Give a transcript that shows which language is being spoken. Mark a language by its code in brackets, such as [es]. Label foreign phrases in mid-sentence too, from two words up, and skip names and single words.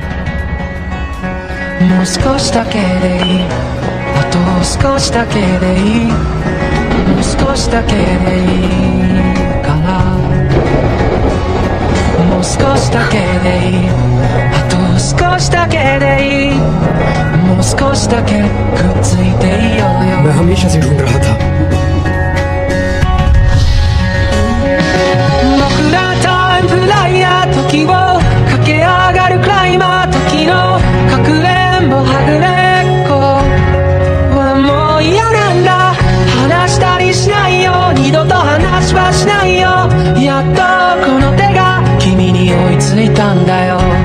[ja] もう少しだけでいいあと少しだけでいいもう少しだけでいいかなもう少しだけでいいあと少しだけでいいもう少しだけくっついていようよ [hi] मैं हमेशा से ढूंढ रहा था [ja] 僕らタイムフライヤー時を駆け上がるクライマー時のかくれんぼはぐれっこはもう嫌なんだ話したりしないよ二度と話はしないよやっとこの手が君に追いついたんだよ